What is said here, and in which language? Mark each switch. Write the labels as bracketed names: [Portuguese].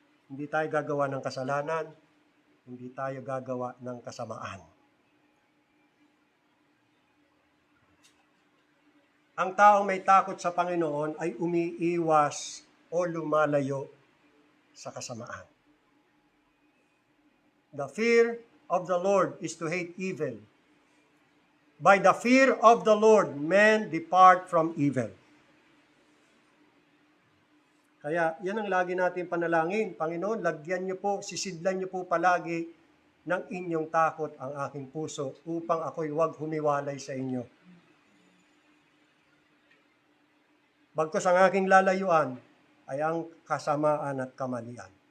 [Filipino] Hindi tayo gagawa ng kasalanan, hindi tayo gagawa ng kasamaan. Ang taong may takot sa Panginoon ay umiiwas o lumalayo sa kasamaan. [English] The fear of the Lord is to hate evil. By the fear of the Lord, men depart from evil. [Filipino] Kaya yan ang lagi natin panalangin. Panginoon, lagyan niyo po, sisidlan niyo po palagi ng inyong takot ang aking puso upang ako'y huwag humiwalay sa inyo. Bagkus ang aking lalayuan ay ang kasamaan at kamalian.